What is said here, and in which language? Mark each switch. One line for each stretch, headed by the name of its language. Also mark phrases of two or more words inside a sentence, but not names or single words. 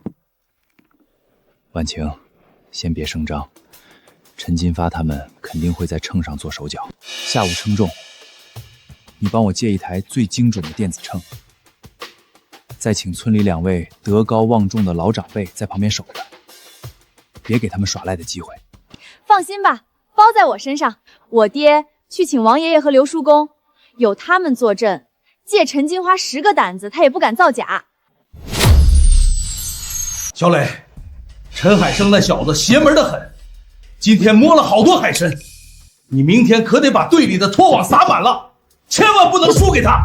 Chinese: 婉晴，先別聲張，陳金發他們肯定會在秤上做手腳。下午稱重，你幫我借一台最精準的電子秤，再請村裡2位德高望重的老長輩在旁邊守着，別給他們耍賴的機會。放心吧， 包在我身上。我爹去请王爷爷和刘叔公，有他们坐镇，借陈金花10个胆子，他也不敢造假。小磊，陈海生那小子邪门的很，今天摸了好多海参，你明天可得把队里的拖网撒满了，千万不能输给他。